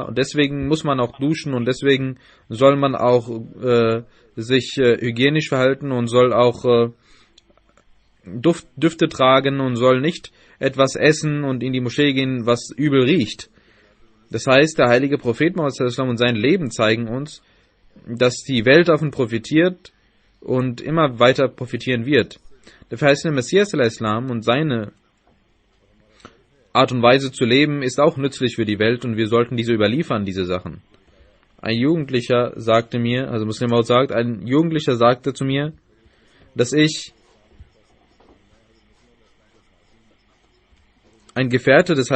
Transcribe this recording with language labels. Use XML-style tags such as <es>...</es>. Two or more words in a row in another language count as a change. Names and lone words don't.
<de>Und deswegen muss man auch duschen und deswegen soll man auch sich hygienisch verhalten und soll auch Düfte tragen und soll nicht etwas essen und in die Moschee gehen, was übel riecht. Das heißt, der heilige Prophet Muhammad</de> <ar>صلى الله عليه وسلم</ar> <de>und sein Leben zeigen uns, dass die Welt davon profitiert und immer weiter profitieren wird. Der verheißene Messias</de> <ar>صلى الله عليه وسلم</ar> <de>und seine Art und Weise zu leben ist auch nützlich für die Welt und wir sollten diese überliefern, diese Sachen. Ein Jugendlicher sagte mir, also Muslim Maud sagt, ein Jugendlicher sagte zu mir, dass ich ein Gefährte des</de>